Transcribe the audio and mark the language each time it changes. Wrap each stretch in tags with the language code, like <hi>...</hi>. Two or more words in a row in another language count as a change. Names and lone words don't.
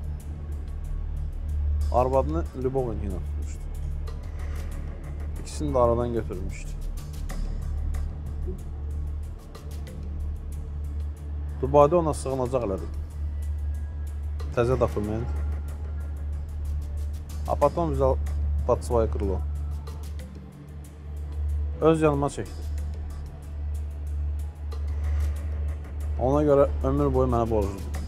<az>Arvadını Lübovun ilə tutmuşdu. İkisini də aradan götürmüşdü. Dubayda ona sığınacaq elədi. Təzə dokument.</az> <ru>A потом взял под свое крыло.</ru> <az>Öz yanıma çəkdi. Ona görə ömür boyu mənə borcludur.</az>